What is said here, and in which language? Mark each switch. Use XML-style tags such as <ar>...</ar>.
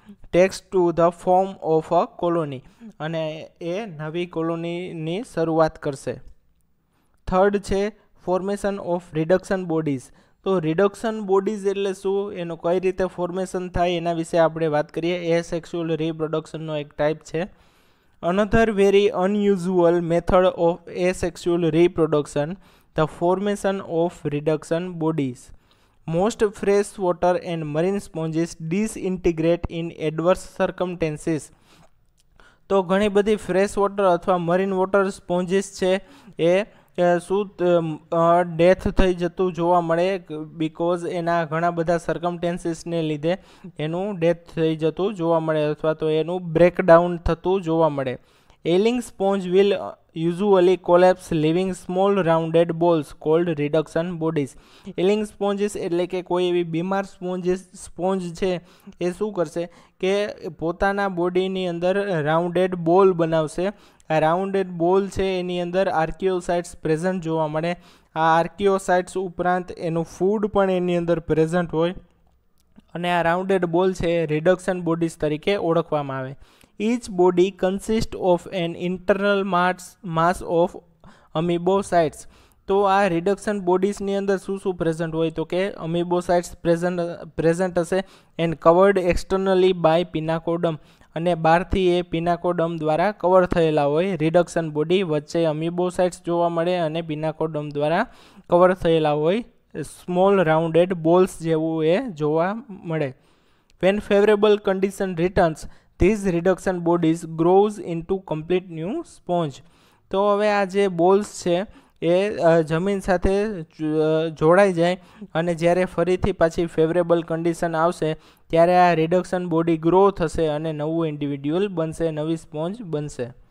<en>tax to the form of a colony,</en> <gu>અને એ નવી કોલોનીની શરૂઆત કરશે. થર્ડ છે ફોર્મેશન ઓફ રિડક્શન બોડીઝ. તો રિડક્શન બોડીઝ એટલે શું, એનું કઈ રીતે ફોર્મેશન થાય એના વિશે આપણે વાત કરીએ. એસેક્સ્યુઅલ રિપ્રોડક્શનનો એક ટાઈપ છે.</gu> <en>Another very unusual method of asexual reproduction, the formation of reduction bodies. Most freshwater and marine sponges disintegrate in adverse circumstances.</en> <gu>તો ઘણી બધી ફ્રેશ વોટર અથવા મરીન વોટર સ્પોન્જીસ છે એ શું ડેથ થઈ જતું જોવા મળે, બિકોઝ એના ઘણા બધા સર્કમટેન્સીસને લીધે એનું ડેથ થઈ જતું જોવા મળે અથવા તો એનું બ્રેકડાઉન થતું જોવા મળે.</gu> <en>Ailing sponge will usually collapse living small rounded balls called reduction bodies.</en> <gu>એલિંગ સ્પોન્જીસ એટલે કે કોઈ એવી બીમાર સ્પોન્જ છે એ શું કરશે કે પોતાના બોડીની અંદર રાઉન્ડેડ બોલ બનાવશે. આ રાઉન્ડેડ બોલ છે એની અંદર આર્કિયોસાઇટ્સ પ્રેઝન્ટ જોવા મળે. આ આર્કિયોસાઇટ્સ ઉપરાંત એનું ફૂડ પણ એની અંદર પ્રેઝન્ટ હોય, અને આ રાઉન્ડેડ બોલ છે રિડક્શન બોડીઝ તરીકે ઓળખવામાં આવે.</gu> <en>Each body consists of an internal mass of amoebocytes.</en> <gu>તો આ રિડક્શન બોડીઝની અંદર શું શું પ્રેઝન્ટ હોય, તો કે અમીબોસાઇટ્સ પ્રેઝન્ટ હશે</gu> <en>and covered externally by pinacoderm,</en> <gu>અને બહારથી એ પિનાકોડમ દ્વારા કવર થયેલા હોય. રિડક્શન બોડી વચ્ચે અમીબોસાઇટ્સ જોવા મળે અને પિનાકોડમ દ્વારા કવર થયેલા હોય. સ્મોલ રાઉન્ડેડ બોલ્સ જેવું એ જોવા મળે.</gu> <en>When favorable condition returns, these reduction bodies grows into complete new sponge.</en> <gu>તો હવે આ જે બોલ્સ છે એ જમીન સાથે જોડાઈ જાય, અને જ્યારે ફરીથી પાછી ફેવરેબલ કન્ડિશન આવશે ત્યારે આ રિડક્શન બોડી ગ્રો થશે અને નવું ઇન્ડિવિડ્યુઅલ બનશે, નવી સ્પોન્જ બનશે.</gu>